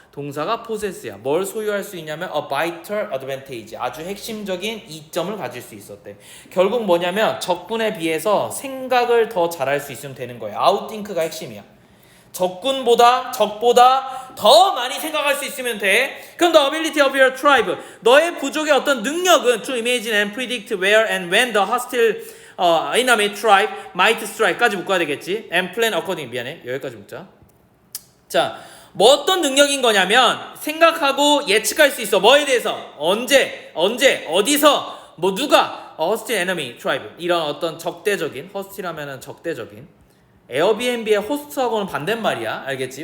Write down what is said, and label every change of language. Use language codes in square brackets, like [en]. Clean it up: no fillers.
[ko] 동사가 possess야. 뭘 소유할 수 있냐면 [en] a vital advantage, [ko] 아주 핵심적인 이점을 가질 수 있었대. 결국 뭐냐면 적군에 비해서 생각을 더 잘할 수 있으면 되는 거예요. 아웃팅크가 핵심이야. 적보다 더 많이 생각할 수 있으면 돼. [en] 그럼 the ability of your tribe, [ko] 너의 부족의 어떤 능력은 [en] to imagine and predict where and when the hostile enemy tribe might strike까지 [ko] 묶어야 되겠지. [en] and plan according. [ko] 미안해, 여기까지 묶자. 자, 뭐 어떤 능력인 거냐면 생각하고 예측할 수 있어. 뭐에 대해서 언제 어디서 뭐 누가 [en] hostile enemy tribe, [ko] 이런 어떤 적대적인, hostile 하면은 적대적인, 에어비앤비의 호스트하고는 반대말이야. 알겠지?